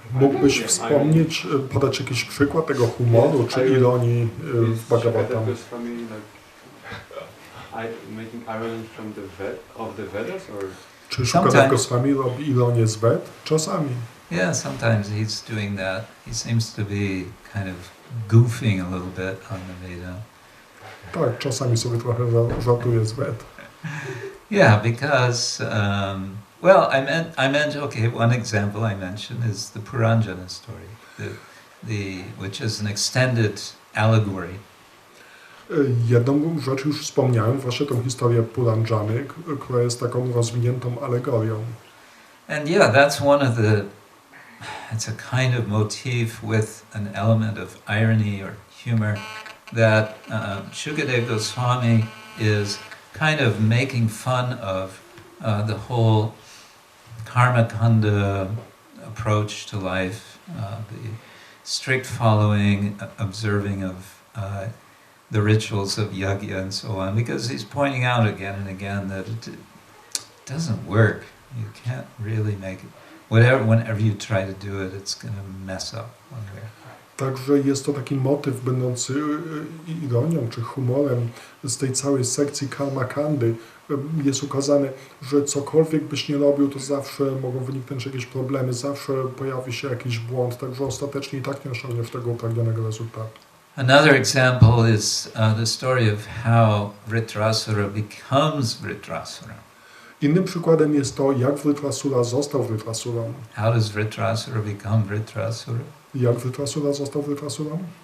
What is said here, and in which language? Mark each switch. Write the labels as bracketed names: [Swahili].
[Polish] Mógłbyś wspomnieć, podać jakiś przykład tego humoru czy ironii w Bhagavatam? [English] Goswami making irony from the Vedas, or [Polish] Czy Shukadev Goswami robi ironię z Ved? Czasami. [English] Yeah, sometimes he's doing that. He seems to be kind of goofing a little bit on the Veda. [Polish] Tak, czasami sobie trochę żartuje z Ved. [English] Yeah, because well, I meant okay. One example I mentioned is the Puranjana story, which is an extended allegory. [Polish] Jedną rzecz już wspomniałem, właśnie tą historię Puranjany, która jest taką rozwiniętą alegorią. [English] And yeah, that's one of the. It's a kind of motif with an element of irony or humor that Shukadev Goswami is kind of making fun of the whole karma kanda approach to life, the strict following, observing of the rituals of yajna and so on, because he's pointing out again and again that it doesn't work. You can't really make it. Whenever you try to do it, it's going to mess up one way. [Polish] Także jest to taki motyw będący ironią czy humorem z tej całej sekcji karma kandy. Jest ukazane, że cokolwiek byś nie robił, to zawsze mogą wyniknąć jakieś problemy, zawsze pojawi się jakiś błąd, także ostatecznie i tak nie osiągniesz tego upragnionego rezultatu. [English] Another example is the story of how Vritrasura becomes Vritrasura. [Polish] Innym przykładem jest to, jak Vritrasura został Vritrasurą. [English] How does Vritrasura become Vritrasura? [Polish] Jak Vritrasura został Vritrasurą?